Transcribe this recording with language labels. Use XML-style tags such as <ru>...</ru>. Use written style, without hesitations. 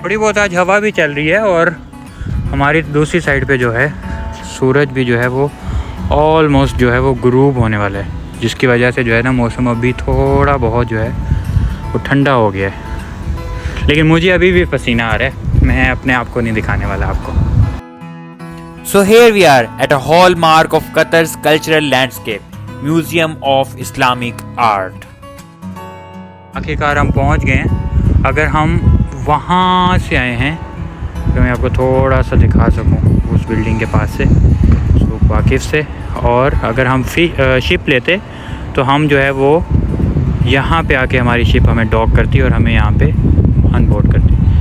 <ur>تھوڑی بہت آج ہوا بھی چل رہی ہے اور ہماری دوسری سائڈ پہ جو ہے سورج بھی جو ہے وہ آلموسٹ جو ہے وہ غروب ہونے والا ہے، جس کی وجہ سے جو ہے نا موسم ابھی تھوڑا بہت جو ہے وہ ٹھنڈا ہو گیا ہے. لیکن مجھے ابھی بھی پسینہ آ رہا ہے، میں اپنے آپ کو نہیں دکھانے والا آپ کو.</ur> <en>So here we are at a hallmark of Qatar's cultural landscape, Museum of Islamic Art.</en> <ur>آخرکار ہم پہنچ گئے ہیں. اگر ہم وہاں سے آئے ہیں تو میں آپ کو تھوڑا سا دکھا سکوں اس بلڈنگ کے پاس سے واقف سے، اور اگر ہم شپ لیتے تو ہم جو ہے وہ یہاں پہ آ کے ہماری شپ ہمیں ڈاک کرتی اور ہمیں یہاں پہ ان بورڈ کرتی.</ur>